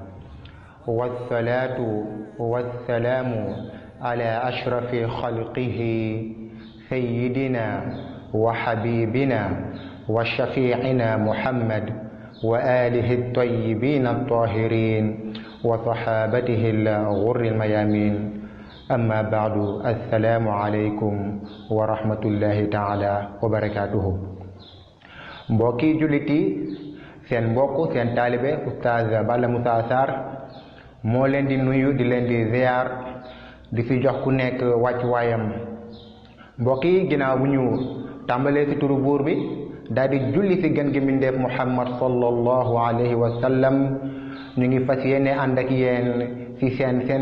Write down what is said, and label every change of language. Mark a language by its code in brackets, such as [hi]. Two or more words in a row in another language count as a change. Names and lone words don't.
[ar] والصلاة والسلام على أشرف خلقه سيدنا وحبيبنا وشفيعنا محمد وآله الطيبين الطاهرين وصحابته الغر الميامين أما بعد السلام عليكم ورحمة الله تعالى وبركاته [wo] mbokki jullit yi seen mbokk seen taalibe Oustaz Balla Moussa Sarr moo leen di nuyu di leen di ziar di fi jox ku nekk wàccuwaayam mbokk yi ginnaaw bu ñu tàmbalee ci turu buur bi daal di julli ci gën gi mbindeef Muhammad [ar] صلى الله عليه وسلم [wo] ñu ngi fas yéene ànd ak yéen ci seen